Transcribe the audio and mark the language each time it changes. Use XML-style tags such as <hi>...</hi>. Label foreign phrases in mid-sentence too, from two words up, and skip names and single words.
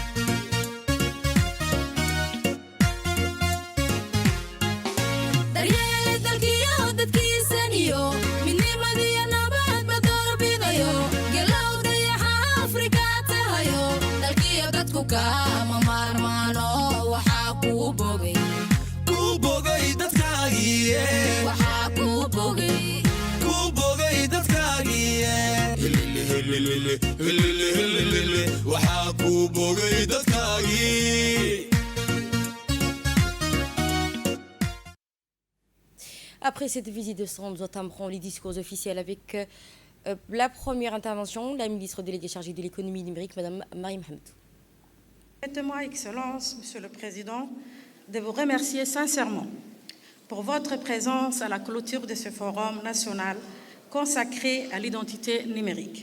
<so>daryeele dalkiyo dadkiisaniyo midnimadiyo nabadba doorbidayo gelow dayaxa afrika tahayo dalkiyo dadku kama maarmaano waxaa kuu bogay dadkaagii waxaa kuu bogay waxaa kuu bogay dadkaagii.</so> <fr>Après cette visite de stand, nous entamerons les discours officiels avec la première intervention, la ministre déléguée chargée de l'économie numérique, Mme Marie Mohamed. Permettez-moi, Excellence, Monsieur le Président, de vous remercier sincèrement pour votre présence à la clôture de ce forum national consacré à l'identité numérique.</fr>